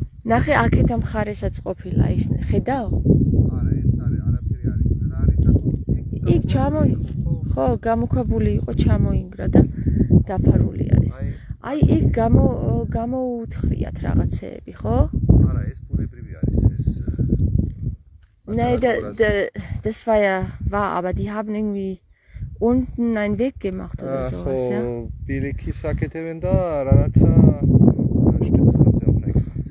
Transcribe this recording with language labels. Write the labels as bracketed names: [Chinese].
[Georgian] ნახე აქეთ ამ ხარესაც ყოფილა ის ხედავ? არა, ეს არაფერი არის. რა არის აქ? იქ ხო, გამოქვაბული იყო, ჩამოინგრა და დაფარული არის. აი იქ გამოუთხრიათ რაღაცეები, ხო? არა, ეს ბუნებრივი არის ეს. [German] Nein, das war aber die haben irgendwie unten einen Weg gemacht oder sowas, ja? [Georgian] ბილიქის აკეთებენ და რაღაცა [German] stützen sie auch nicht.